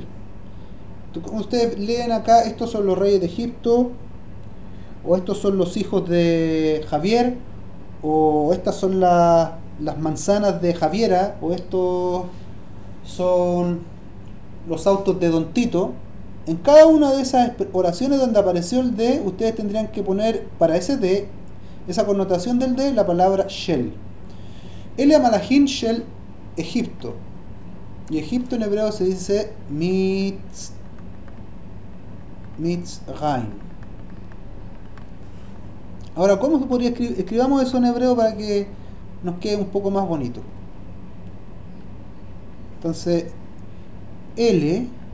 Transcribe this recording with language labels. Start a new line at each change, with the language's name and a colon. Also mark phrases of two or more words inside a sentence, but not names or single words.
Spanish: Como ustedes leen acá, estos son los reyes de Egipto, o estos son los hijos de Javier, o estas son las manzanas de Javiera, o estos son los autos de Don Tito. En cada una de esas oraciones donde apareció el de, ustedes tendrían que poner para ese de, esa connotación del de, la palabra shel.
Hebrew: אלה מלכים של Egipto.
Spanish: Y Egipto en hebreo se dice Mitzrayim. Ahora, ¿cómo se podría escribir? Escribamos eso en hebreo para que nos quede un poco más bonito. Entonces, L,